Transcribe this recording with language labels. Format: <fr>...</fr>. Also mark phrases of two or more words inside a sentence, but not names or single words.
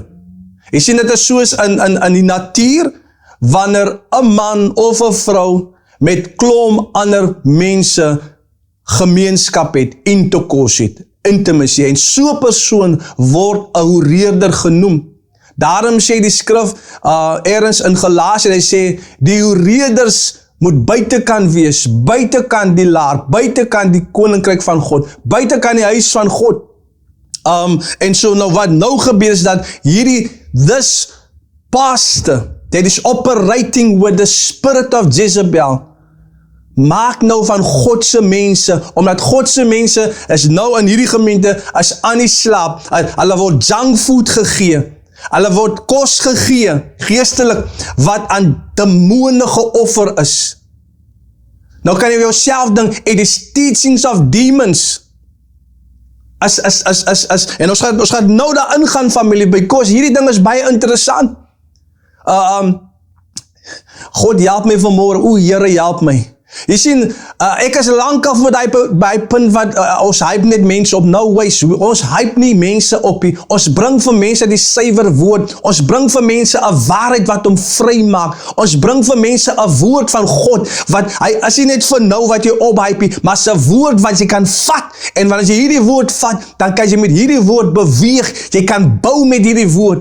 <af>Jy sien, dit is soos in die natuur, wanneer 'n man of 'n vrou met klomp ander mense gemeenskap het, intercourse het, intimacy, en so 'n persoon word 'n hoereerder genoem. Daarom sê die skrif, ergens in Galasië, hy sê, die hoereerders moet buitekant wees, buitekant die laar, buitekant die koninkryk van God, buitekant die huis van God. En so nou wat nou gebeur is dat</af> <en>this pastor that is operating with the spirit of Jezebel,</en> <af>maak nou van Godse mense, omdat Godse mense is nou in hierdie gemeente as aan die slaap, hulle word</af> <en>junk food</en> <af>gegee, hulle word kos gegee, geestelik, wat aan demone geoffer is. Nou kan jy jouself dink,</af> <en>it is teachings of demons,</en> <af>en ons gaan nou daar ingaan, familie, because hierdie ding is baie interessant. God help my vanmôre, Here help my. Jy sien, ek is lank af met by punt wat ons hype net mense op,</af> <en>no ways,</en> <af>ons hype nie mense op nie, ons bring vir mense die suiwer woord, ons bring vir mense 'n waarheid wat hom vry maak, ons bring vir mense 'n woord van God, wat hy is nie net vir nou wat jy ophype nie, maar 'n woord wat jy kan vat, en wanneer jy hierdie woord vat, dan kan jy met hierdie woord beweeg, jy kan bou met hierdie woord.</af>